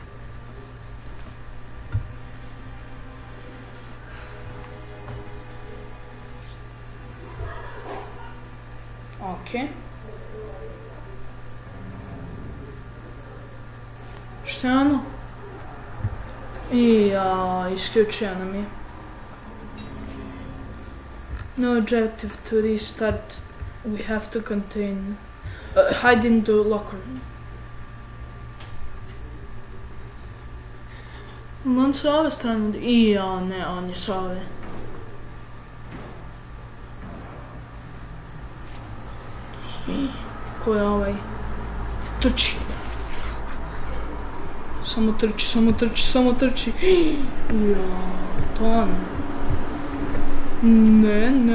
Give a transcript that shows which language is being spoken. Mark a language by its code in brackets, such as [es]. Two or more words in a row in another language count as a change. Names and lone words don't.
[sr] Okej. Šta je ono? Isključio nam je. [en] No objective to restart. We have to contain... hide in the locker. [sr] On s ove strane... ne, on je s ove. Ko je ovaj? Trči! Samo trči. To on. Ne.